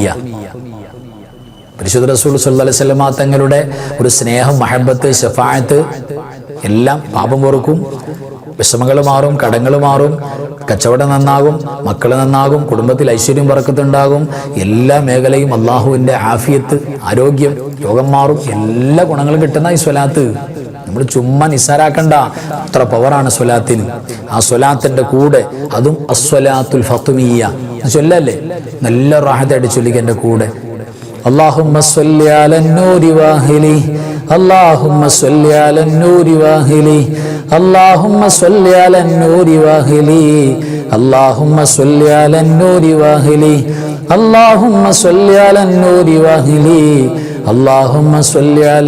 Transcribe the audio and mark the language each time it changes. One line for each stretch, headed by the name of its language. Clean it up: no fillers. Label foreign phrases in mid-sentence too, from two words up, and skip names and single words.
Malayalam: പരിശുദ്ധ റസൂൽ
Arabic: صلى الله عليه وسلم
Malayalam: തങ്ങളുടെ ഒരു സ്നേഹം, മഹബത്ത്, ശഫാഅത്ത് എല്ലാം പാപം പൊറുക്കും, വിഷമങ്ങൾ മാറും, കടങ്ങൾ മാറും, കച്ചവടം നന്നാകും, മക്കൾ നന്നാകും, കുടുംബത്തിൽ ഐശ്വര്യം ബറക്കത്തുണ്ടാകും, എല്ലാ മേഖലയും അള്ളാഹുവിൻ്റെ ആഫിയത്ത്, ആരോഗ്യം, രോഗം മാറും, എല്ലാ ഗുണങ്ങളും കിട്ടുന്ന ഈ സ്വലാത്ത് നമ്മൾ ചുമ്മാ നിസ്സാരാക്കണ്ട. അത്ര പവറാണ് സ്വലാത്തിന്. ആ സ്വലാത്തിന്റെ കൂടെ അതും അസ്വലാത്തുൽ ഫാത്തിമിയ്യ ചൊല്ലല്ലേ, നല്ല റാഹത്തായിട്ട് ചൊല്ലിക്കുക എൻ്റെ കൂടെ.
Arabic: اللهم صل على النور واهله اللهم صل على النور واهله اللهم صل على النور واهله اللهم صل على النور واهله اللهم صل على النور واهله اللهم صل على